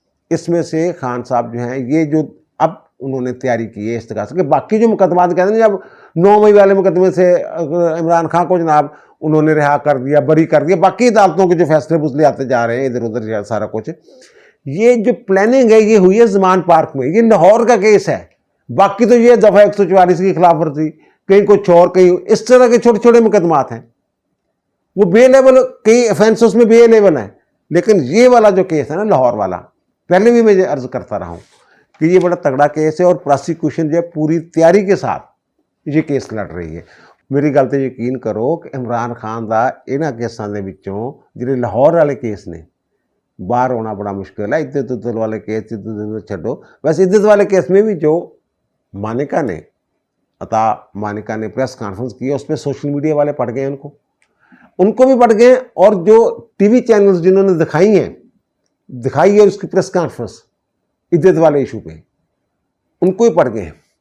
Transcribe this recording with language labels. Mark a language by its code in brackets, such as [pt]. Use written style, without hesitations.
[ur] اس میں سے خان صاحب جو ہیں یہ جو اب انہوں نے تیاری کی ہے اس طرح سے کہ باقی جو مقدمات کہتے ہیں جب 9 مئی والے مقدمے سے عمران خان کو جناب انہوں نے رہا کر دیا، بری کر دیا، باقی عدالتوں کے جو فیصلے بزلے آتے جا رہے ہیں ادھر ادھر سارا کچھ، یہ جو پلاننگ ہے یہ ہوئی ہے زمان پارک میں. یہ لاہور کا کیس ہے، باقی تو یہ دفعہ 144 کی خلاف ورزی، کہیں کچھ اور، کہیں اس طرح کے چھوٹے چھوٹے مقدمات ہیں، وہ بے لیول، کئی افینسز میں بے لیول ہیں. لیکن یہ والا جو کیس ہے نا لاہور والا، پہلے بھی میں عرض کرتا رہا ہوں کہ یہ بڑا تگڑا کیس ہے، اور پراسیکیوشن جو ہے پوری تیاری کے ساتھ یہ کیس لڑ رہی ہے. [pa] میری گل تے یقین کرو کہ عمران خان دا انہاں کیساں دے وچوں جڑے لاہور والے کیس نے باہر ہونا بڑا مشکل ہے. عدت عدل والے کیس چھڈو، [ur] ویسے عدت والے کیس میں بھی جو مانیکا نے، عطا مانیکا نے پریس کانفرنس کی ہے اس پہ سوشل میڈیا والے پڑھ گئے، ان کو بھی پڑھ گئے، اور جو ٹی وی چینلز جنہوں نے دکھائی ہے اس کی پریس کانفرنس عدت والے ایشو پہ، ان کو ہی پڑھ گئے.